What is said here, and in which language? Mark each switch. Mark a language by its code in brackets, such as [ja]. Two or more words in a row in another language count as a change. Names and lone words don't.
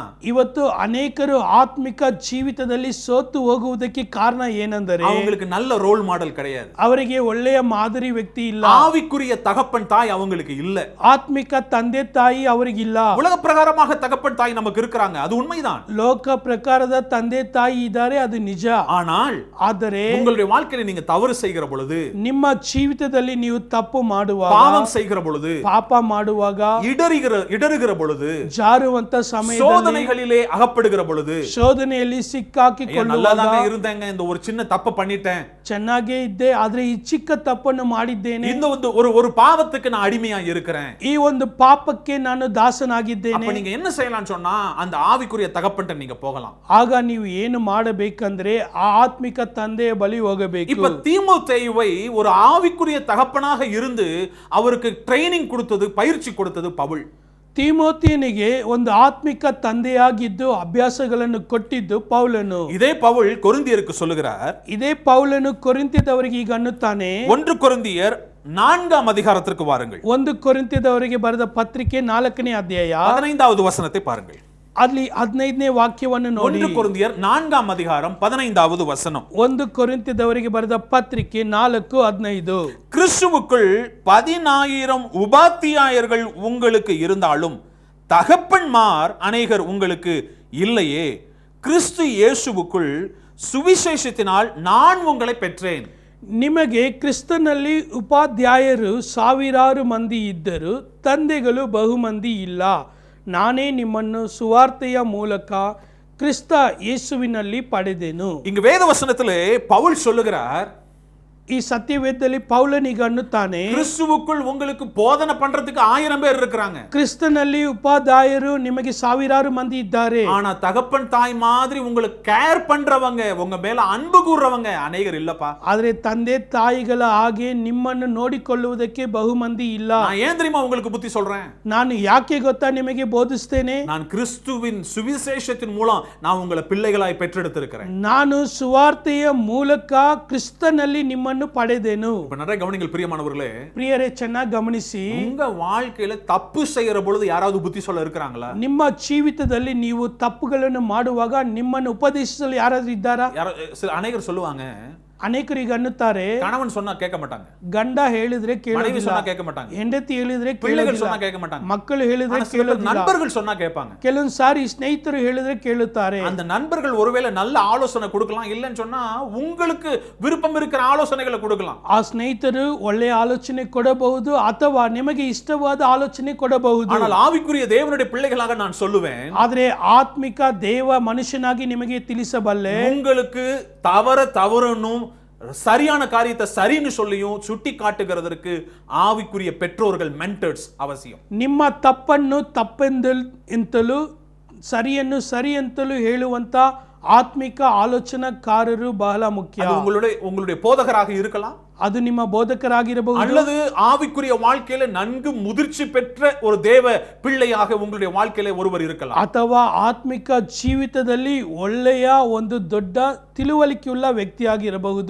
[kn] ಇವತ್ತು ಅನೇಕರು ಆತ್ಮಿಕ ಜೀವಿತದಲ್ಲಿ ಸೋತು ಹೋಗುವುದಕ್ಕೆ ಕಾರಣ ಏನೆಂದರೆ [ta] அவங்களுக்கு நல்ல ரோல் மாடல் கிடையாது. [kn] ಅವರಿಗೆ ಒಳ್ಳೆಯ ಮಾದರಿ ವ್ಯಕ್ತಿ ಇಲ್ಲ. [ta] ஆவிக்குரிய தகப்பன் தாய் அவங்களுக்கு இல்ல. [kn] ಆತ್ಮಿಕ ತಂದೆ ತಾಯಿ ಅವರಿಗಿಲ್ಲ. [ta] உலக பிரகாரமாக தகப்பன் தாய் நமக்கு இருக்கிறாங்க, அது உண்மைதான். [kn] ಲೋಕ ಪ್ರಕಾರದ ತಂದೆ ತಾಯಿ ಇದ್ದಾರೆ, ಅದು ನಿಜ. ಆದರೆ [ta] உங்களுடைய வாழ்க்கையில நீங்க தவறு செய்கிற பொழுது, [kn] ನಿಮ್ಮ ಜೀವಿತದಲ್ಲಿ ನೀವು ತಪ್ಪು ಮಾಡುವಾಗ, [ta] பாவம் செய்கிற பொழுது, [kn] ಪಾಪ ಮಾಡುವಾಗ, [ta] இடறுகிற பொழுது, [kn] ಜಾರುವಂತ ಸಮಯದಲ್ಲಿ, [ta] சோதனைகளிலே அகப்படுகிற பொழுது, [kn] ಶೋಧನೆಯಲ್ಲಿ ಸಿಕ್ಕಾಕಿಕೊಳ್ಳುವಾಗ, [ta] நல்லாதானே இருந்தேங்க, இந்த ஒரு சின்ன தப்பு பண்ணிட்டேன், [kn] ಚೆನ್ನಾಗೇ ಇದ್ದೆ, ಆದ್ರೆ ಈ ಚಿಕ್ಕ ತಪ್ಪನ್ನು ಮಾಡಿದ್ದೇನೆ, [ta] இந்த ஒரு பாவத்துக்கு நான் அடிமையா இருக்கிறேன், [kn] ಈ ಒಂದು ಪಾಪಕ್ಕೆ ನಾನು ದಾಸನಾಗಿದ್ದೇನೆ. [ta] அப்ப நீங்க என்ன செய்யலாம்னு சொன்னா, அந்த ஆவிக்குரிய தகப்பன்ட்ட நீங்க போகலாம். [kn] ಆಗ ನೀವು ಏನು ಮಾಡಬೇಕಂದ್ರೆ ಆ ಆತ್ಮಿಕ ತಂದೆಯ ಬಳಿ ಹೋಗಬೇಕು. [ta] இப்ப தீமோத்தேயுவை ஒரு ஆவிக்குரிய தகப்பனாக இருந்து அவருக்கு ட்ரைனிங் கொடுத்தது, பயிற்சி கொடுத்தது பவுல். [kn] ತಿಮೋಥೆಯನಿಗೆ ಒಂದು ಆತ್ಮಿಕ ತಂದೆಯಾಗಿದ್ದು ಅಭ್ಯಾಸಗಳನ್ನು ಕೊಟ್ಟಿದ್ದು ಪೌಲನು. [ta] இதே பவுல் கொரிந்தியருக்கு சொல்லுகிறார். [kn] ಇದೇ ಪೌಲನು ಕೊರಿಂಥದವರಿಗೆ ಈಗ ಅನ್ನುತ್ತಾನೆ. [ta] 1 கொரிந்தியர் 4 அதிகாரத்திற்கு வாருங்கள். [kn] 1 ಕೊರಿಂಥದವರಿಗೆ ಬರೆದ ಪತ್ರಿಕೆ 4ನೇ ಅಧ್ಯಾಯ [ta] 15வது வசனத்தை பாருங்கள். [kn] ಅಲ್ಲಿ 15ನೇ ವಾಕ್ಯವನ್ನು ನೋಡಿ. [ta] 1 கொரிந்தியர் 4 அதிகாரம் 15வது வசனம். [kn] 1 ಕೊರಿಂಥದವರಿಗೆ ಬರೆದ ಪತ್ರಿಕೆ 4:15. [ta] கிறிஸ்துவுக்குள் 10000 உபாத்தியாயர்கள் உங்களுக்கு இருந்தாலும் தகப்பன்மார் அநேகர் உங்களுக்கு இல்லையே. கிறிஸ்து இயேசுவுக்குள் சுவிசேஷத்தினால் நான் உங்களை பெற்றேன். [kn] ನಿಮಗೆ ಕ್ರಿಸ್ತನಲ್ಲಿ ಉಪಾಧ್ಯಾಯರು ಸಾವಿರಾರು ಮಂದಿ ಇದ್ದರು, ತಂದೆಗಳು ಬಹುಮಂದಿ ಇಲ್ಲ. ನಾನೇ ನಿಮ್ಮನ್ನು ಸುವಾರ್ತೆಯ ಮೂಲಕ ಕ್ರಿಸ್ತ ಯೇಸುವಿನಲ್ಲಿ ಪಡೆದೆನು. [ta] இங்கு வேத வசனத்திலே பவுல் சொல்லுகிறார், [kn] ಈ ಸತ್ಯವೇದದಲ್ಲಿ ಪೌಲನಿಗೆ ಅನ್ನುತ್ತಾನೆ, [ta] கிறிஸ்துவுக்குள் உங்களுக்கு போதனை பண்றதுக்கு 1000 பேர் இருக்கிறாங்க. [kn] ಕ್ರಿಸ್ತನಲ್ಲಿ ಉಪಾಧ್ಯಾಯರು ನಿಮಗೆ ಸಾವಿರಾರು ಮಂದಿ ಇದ್ದಾರೆ. [ta] ஆனா தகப்பன் தாய் மாதிரி உங்களுக்கு கேர் பண்றவங்க, உங்க மேல அன்பு கூறுறவங்க அநேகர் இல்லப்பா. [kn] ಆದ್ರೆ ತಂದೆ ತಾಯಿಗಳ ಹಾಗೆ ನಿಮ್ಮನ್ನು ನೋಡಿಕೊಳ್ಳುವುದಕ್ಕೆ ಬಹುಮಂದಿ ಇಲ್ಲ. [ta] நான் ஏன் தெரியுமா உங்களுக்கு புத்தி சொல்றேன்? [kn] ನಾನು ಯಾಕೆ ಗೊತ್ತಾ ನಿಮಗೆ ಬೋಧಿಸ್ತೇನೆ? [ta] நான் கிறிஸ்துவின் சுவிசேஷத்தின் மூலம் நான் உங்களை பிள்ளைகளாய் பெற்றெடுத்திருக்கிறேன். [kn] ನಾನು ಸುವಾರ್ತೆಯ ಮೂಲಕ ಕ್ರಿಸ್ತನಲ್ಲಿ ನಿಮ್ಮನ್ನು ಪಡೆದೆನು. [ta] இப்ப நிறைய கவனிங்கள் பிரியமானவர்களே, [kn] ಪ್ರಿಯರೇ ಚೆನ್ನಾಗಿ ಗಮನಿಸಿ, [ta] உங்க வாழ்க்கையில தப்பு செய்யற பொழுது யாராவது புத்தி சொல்ல இருக்கிறாங்களா? [kn] ನಿಮ್ಮ ಜೀವಿತದಲ್ಲಿ ನೀವು ತಪ್ಪುಗಳನ್ನು ಮಾಡುವಾಗ ನಿಮ್ಮನ್ನು ಉಪದೇಶಿಸಲು ಯಾರಾದ್ರೂ ಇದ್ದಾರಾ? [ta] அநேகர் சொல்லுவாங்க, [kn] ಅನೇಕರಿಗೆ ಅನ್ನುತ್ತಾರೆ, [ta] கணவன் சொன்னா கேட்க மாட்டாங்க, [kn] ಗಂಡ ಹೇಳಿದ್ರೆ [ta] மனைவி [kn] ಕೇಳೋದಿಲ್ಲ, [ta] சொன்னா கேட்க மாட்டாங்க, [kn] ಹೆಂಡತಿ ಹೇಳಿದ್ರೆ [ta] பிள்ளைகள் [kn] ಕೇಳೋದಿಲ್ಲ, [ta] சொன்னா கேட்க மாட்டாங்க, [kn] ಮಕ್ಕಳು ಹೇಳಿದ್ರೆ [ta] ஆனா சில பேர் [kn] ಕೇಳೋದಿಲ್ಲ, [ta] நண்பர்கள் சொன்னா கேட்பாங்க. [kn] ಕೆಲವೊಂದು ಸಾರಿ ಸ್ನೇಹಿತರು ಹೇಳಿದ್ರೆ ಕೇಳುತ್ತಾರೆ. [ta] அந்த நண்பர்கள் ஒருவேளை நல்ல ஆலோசனை கொடுக்கலாம், இல்லைன்னு சொன்னா உங்களுக்கு விருப்பம் இருக்கிற ஆலோசனைகளை கொடுக்கலாம். [kn] ಆ ಸ್ನೇಹಿತರು ಒಳ್ಳೆಯ ಆಲೋಚನೆ ಕೊಡಬಹುದು ಅಥವಾ ನಿಮಗೆ ಇಷ್ಟವಾದ ಆಲೋಚನೆ ಕೊಡಬಹುದು. [ta] ஆனால் ஆவிக்குரிய தேவனுடைய பிள்ளைகளாக நான் சொல்லுவேன், [kn] ಆದ್ರೆ ಆತ್ಮಿಕ ದೇವ ಮನುಷ್ಯನಾಗಿ ನಿಮಗೆ ತಿಳಿಸಬಲ್ಲೆ, [ta] உங்களுக்கு தவறுன்னும் சரியான காரியத்தை சரின்னு சொல்லியும் சுட்டி காட்டுகிறதற்கு ஆவிக்குரிய பெற்றோர்கள், மென்டர்ஸ் அவசியம். [kn] ನಿಮ್ಮ ತಪ್ಪನ್ನು ತಪ್ಪೆಂತಲೂ ಸರಿಯನ್ನು ಸರಿ ಅಂತಲೂ ಹೇಳುವಂತ ಆತ್ಮಿಕ ಆಲೋಚನಾಕಾರರು ಬಹಳ ಮುಖ್ಯ. [ta] அது உங்களுடைய போதகராக இருக்கலாம், [kn] ಅದು ನಿಮ್ಮ ಬೋಧಕರಾಗಿರಬಹುದು, [ta] அல்லது ஆவிக்குரிய வாழ்க்கையில நன்கு முதிர்ச்சி பெற்ற ஒரு தேவ பிள்ளையாக உங்களுடைய வாழ்க்கையில ஒருவர் இருக்கலாம். [kn] ಅಥವಾ ಆತ್ಮಿಕ ಜೀವಿತದಲ್ಲಿ ಒಳ್ಳೆಯ ಒಂದು ದೊಡ್ಡ ತಿಳುವಳಿಕೆಯುಳ್ಳ ವ್ಯಕ್ತಿಯಾಗಿರಬಹುದು.